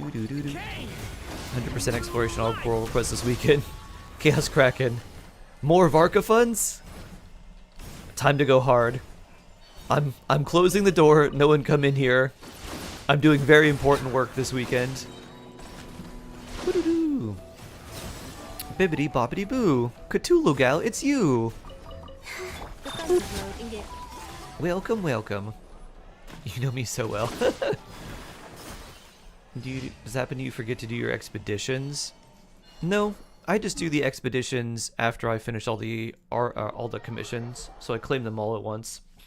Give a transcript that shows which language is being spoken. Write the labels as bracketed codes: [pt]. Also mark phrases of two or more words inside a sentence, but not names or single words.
[en] 100% exploration all world requests this weekend. Chaos Kraken. More Varka funds? Time to go hard. I'm closing the door. No one come in here. I'm doing very important work this weekend. Woo-doo-doo. Bibbidi bobbidi boo. Cthulhu gal, it's you. Defensive mode engaged. Welcome, welcome. You know me so well. Does that happen to you forget to do your expeditions? No, I just do the expeditions after I finish all the commissions, so I claim them all at once.